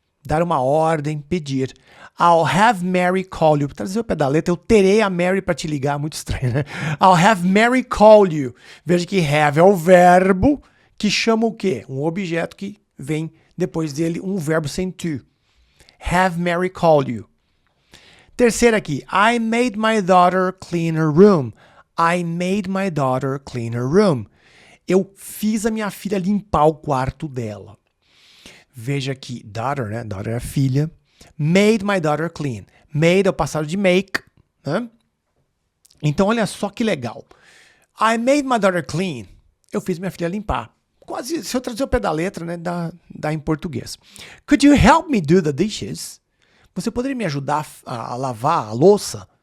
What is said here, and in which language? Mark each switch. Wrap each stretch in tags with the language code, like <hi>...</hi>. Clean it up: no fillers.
<pt>Dar uma ordem, pedir.</pt> <en>I'll have Mary call you.</en> <pt>Para trazer o pé da letra, eu terei a Mary para te ligar. Muito estranho, né?</pt> <en>I'll have Mary call you.</en> <pt>Veja que have é o verbo que chama o quê? Um objeto que vem depois dele, um verbo sem to.</pt> <en>Have Mary call you.</en> <pt>Terceira aqui.</pt> <en>I made my daughter clean her room. I made my daughter clean her room.</en> <pt>Eu fiz a minha filha limpar o quarto dela. Veja aqui, daughter, né? Daughter é filha.</pt> <en>Made my daughter clean. Made</en> <pt>é o passado de make, né? Então, olha só que legal.</pt> <en>I made my daughter clean.</en> <pt>Eu fiz minha filha limpar. Quase, se eu traduzir o pé da letra, né? Dá em português.</pt> <en>Could you help me do the dishes?</en> <pt>Você poderia me ajudar a lavar a louça?</pt>